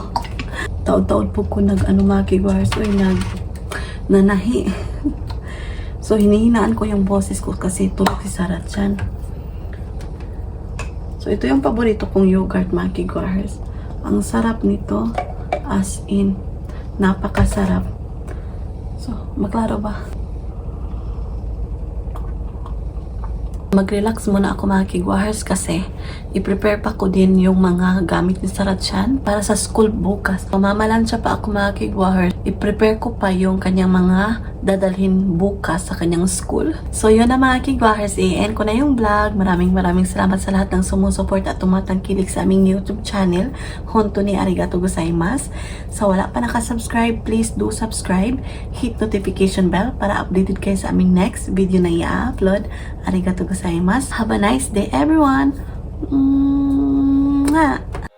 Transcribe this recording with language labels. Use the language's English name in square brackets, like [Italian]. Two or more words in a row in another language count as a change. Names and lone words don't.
[Filipino] Taod-taod po ko mga kigwahers. Uy, nanahi. So, hinihinaan ko yung boses ko kasi tulog si Sarachan. So, ito yung paborito kong yogurt mga kigwahers. Ang sarap nito. [English] As in, [Filipino] napakasarap. So, maklaro ba? Mag-relax muna ako mga kigwahers kasi i-prepare pa ko din yung mga gamit ni Sarachan para sa school bukas. Mamamalansya pa ako mga kigwahers. I-prepare ko pa yung kanyang mga dadalhin bukas sa kanyang school. So yun na mga kigwahers, i-end ko na yung vlog. Maraming salamat sa lahat ng sumusuport at tumatangkilik sa aming YouTube channel. [Japanese] 本当にありがとうございます. [Filipino] Sa wala pa nakasubscribe, [English] please do subscribe. Hit notification bell [Filipino] para updated kayo sa aming [English] next video [Filipino] na i-upload. [Japanese] ありがとうございます. [English] Have a nice day everyone. Mwah!